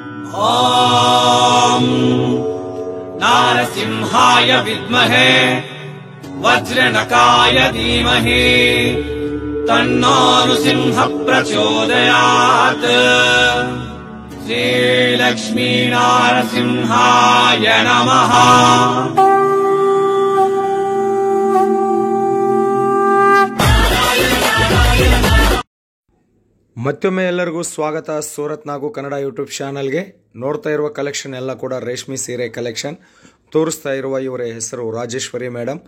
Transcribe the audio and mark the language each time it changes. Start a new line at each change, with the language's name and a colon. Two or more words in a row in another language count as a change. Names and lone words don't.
Sanskrit: ॐ नारसिंहाय विद्महे वज्रनकाय धीमहि तन्नो नृसिंहः प्रचोदयात्। श्रीलक्ष्मी नारसिंहाय नमः।
Kannada: ಮತ್ತೊಮ್ಮೆ ಎಲ್ಲರಿಗೂ ಸ್ವಾಗತ ಸೂರತ್ ನಾಗು ಕನ್ನಡ ಯೂಟ್ಯೂಬ್ ಚಾನಲ್ಗೆ. ನೋಡ್ತಾ ಇರುವ ಕಲೆಕ್ಷನ್ ಎಲ್ಲ ಕೂಡ ರೇಷ್ಮೆ ಸೀರೆ ಕಲೆಕ್ಷನ್. ತೋರಿಸ್ತಾ ಇರುವ ಇವರ ಹೆಸರು ರಾಜೇಶ್ವರಿ ಮೇಡಮ್.